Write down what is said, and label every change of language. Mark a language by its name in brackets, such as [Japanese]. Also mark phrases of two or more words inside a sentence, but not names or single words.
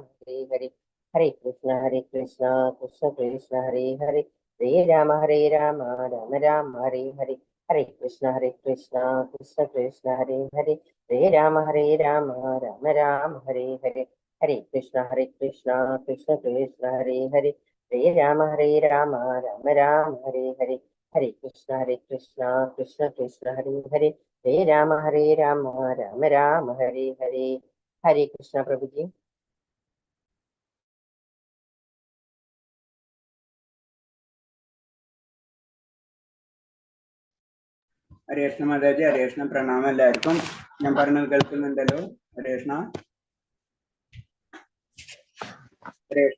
[Sanskrit] ഹരേ ഹരേ ഹരേ കൃഷ്ണ കൃഷ്ണ കൃഷ്ണ ഹരേ ഹരേ ഹരേ രാമ രാമ രാമ ഹരേ ഹരേ ഹരേ കൃഷ്ണ കൃഷ്ണ കൃഷ്ണ ഹരേ ഹരേ ഹരേ രാമ രാമ രാമ ഹരേ ഹരേ ഹരേ കൃഷ്ണ കൃഷ്ണ കൃഷ്ണ ഹരേ ഹരേ ഹരേ രാമ രാമ രാമ ഹരേ ഹരേ ഹരേ കൃഷ്ണ കൃഷ്ണ ഹരേ ഹരേ ഹരേ രാമ രാമ രാമ ഹരേ ഹരേ ഹരേ കൃഷ്ണ പ്രഭുജി. [Malayalam] ഹരേ കൃഷ്ണ മാതാജി. ഹരേ കൃഷ്ണ. പ്രണാമം എല്ലാവർക്കും. ഞാൻ പറഞ്ഞത് കേൾക്കുന്നുണ്ടല്ലോ? ഹരേ കൃഷ്ണ. ഹരേ കൃഷ്ണ.